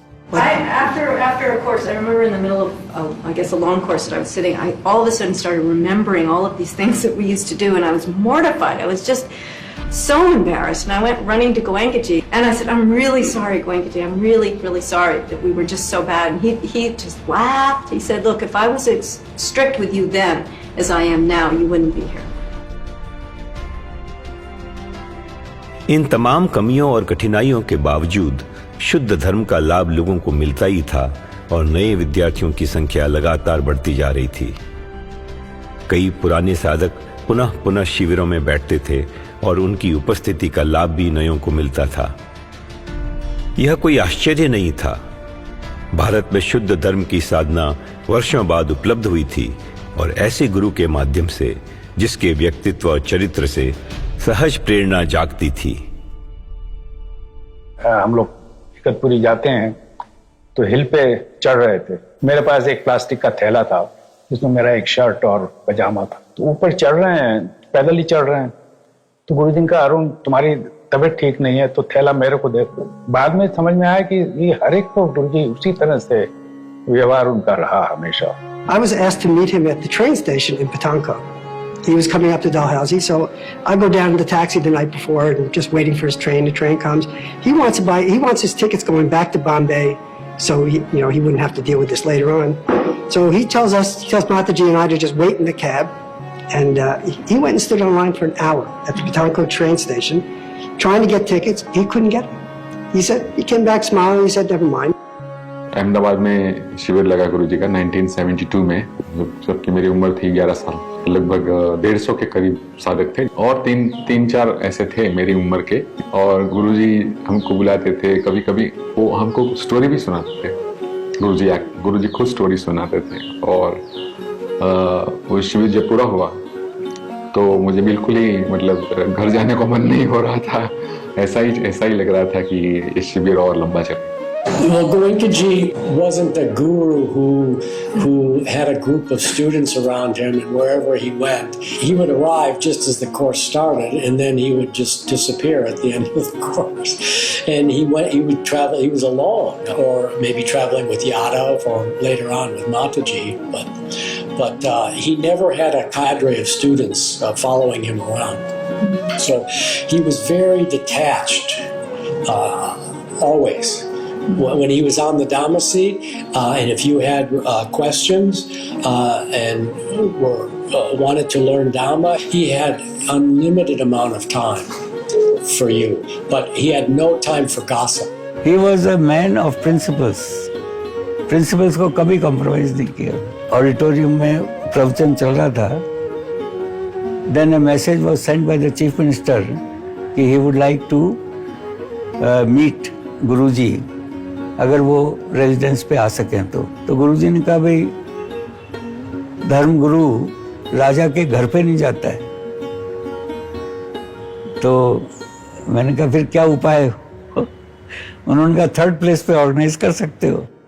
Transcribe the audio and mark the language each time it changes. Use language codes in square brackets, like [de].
[en] After a course, I remember in the middle of, I guess, a long course that I was sitting, I all of a sudden started remembering all of these things that we used to do, and I was mortified. I was just so embarrassed, and I went running to Goenkaji, and I said, "I'm really sorry, Goenkaji. I'm really, really sorry that we were just so bad." And he just laughed. He said, "Look, if I was as strict with you then as I am now, you wouldn't be here." [hi] इन तमाम कमियों और कठिनाइयों के बावजूद शुद्ध धर्म का लाभ लोगों को मिलता ही था और नए विद्यार्थियों की संख्या लगातार बढ़ती जा रही थी। कई पुराने साधक पुनः पुनः शिविरों में बैठते थे और उनकी उपस्थिति का लाभ भी नयों को मिलता था। यह कोई आश्चर्य नहीं था। भारत में शुद्ध धर्म की साधना वर्षों बाद उपलब्ध हुई थी और ऐसे गुरु के माध्यम से जिसके व्यक्तित्व और चरित्र से सहज प्रेरणा जागती थी। हम लोग इकतपुरी जाते हैं तो हिल पे चढ़ रहे थे। मेरे पास एक प्लास्टिक का थैला था जिसमें मेरा एक शर्ट और पजामा था। तो ऊपर चढ़ रहे हैं, पैदल ही चढ़ रहे हैं। तो गुरुजी ने कहा, "अरुण, तुम्हारी तबीयत ठीक नहीं है तो थैला मेरे को दे दो।" बाद में समझ में आया कि ये हर एक को गुरुजी उसी तरह से व्यवहार उनका रहा हमेशा। [en] I was asked to meet him at the train station in Patanko. He was coming up to Dalhousie, so I go down in the taxi the night before and just waiting for his train. The train comes. He wants his tickets going back to Bombay, so he wouldn't have to deal with this later on. So he tells Mataji and I to just wait in the cab, and he went and stood in line for an hour at the Patanko train station, trying to get tickets. He couldn't get them. He came back smiling. He said, "Never mind." [hi] Ahmedabad में शिविर लगा गुरुजी का 1972 में, जबकि मेरी उम्र थी 11 साल। लगभग 150 के करीब साधक थे और तीन चार ऐसे थे मेरी उम्र के, और गुरुजी हमको बुलाते थे। कभी कभी वो हमको स्टोरी भी सुनाते थे। गुरुजी खुद स्टोरी सुनाते थे। और वो शिविर जब पूरा हुआ तो मुझे बिल्कुल ही मतलब घर जाने को मन नहीं हो रहा था। ऐसा ही लग रहा था कि ये शिविर और लंबा चले। [en] Well, Goenkaji wasn't a guru who had a group of students around him, and wherever he went, he would arrive just as the course started, and then he would just disappear at the end of the course. And he would travel. He was alone, or maybe traveling with Yadav, or later on with Mataji. But he never had a cadre of students following him around. So he was very detached, always. When he was on the Dhamma seat, and if you had questions and wanted to learn Dhamma, he had unlimited amount of time for you, but he had no time for gossip. He was a man of principles. [hi] Principles को कभी compromise नहीं किया. Auditorium में प्रवचन चल रहा था. [en] Then a message was sent by the Chief Minister कि he would like to meet Guruji. [hi] अगर वो रेजिडेंस पे आ सकें तो गुरुजी ने कहा भाई धर्म गुरु राजा के घर पे नहीं जाता है. तो मैंने कहा फिर क्या उपाय हो? उन्होंने कहा थर्ड प्लेस पे ऑर्गेनाइज कर सकते हो.